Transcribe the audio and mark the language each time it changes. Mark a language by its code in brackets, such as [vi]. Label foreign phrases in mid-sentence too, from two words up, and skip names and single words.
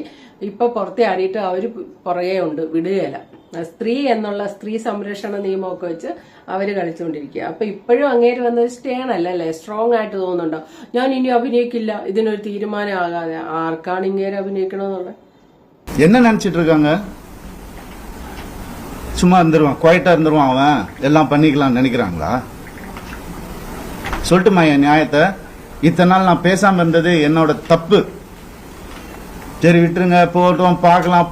[ml] ഇപ്പൊ പുറത്തിയാടിയിട്ട് അവര് പുറകെ ഉണ്ട്, വിടുകയില്ല. സ്ത്രീ എന്നുള്ള സ്ത്രീ സംരക്ഷണ നിയമമൊക്കെ വെച്ച് അവര് കളിച്ചുകൊണ്ടിരിക്കുക. അപ്പൊ ഇപ്പോഴും അങ്ങേര് വന്നത് സ്റ്റേൺ അല്ലല്ലേ, സ്ട്രോങ് ആയിട്ട് തോന്നുന്നുണ്ടോ? ഞാൻ ഇനി അഭിനയിക്കില്ല, ഇതിനൊരു തീരുമാനം ആകാതെ. ആർക്കാണ് ഇങ്ങേര് അഭിനയിക്കണമെന്നുള്ള? [ta] என்ன நினைச்சிட்டு இருக்காங்க? சும்மா இருந்துருவான், குவைட்டா இருந்துருவான், அவன் எல்லாம் பண்ணிக்கலாம்னு நினைக்கிறாங்களா? சொல்லட்டுமா என் நியாயத்தை? இத்தனை நாள் நான் பேசாம இருந்தது என்னோட தப்பு. சரி விட்டுருங்க, போட்டோம், பார்க்கலாம்.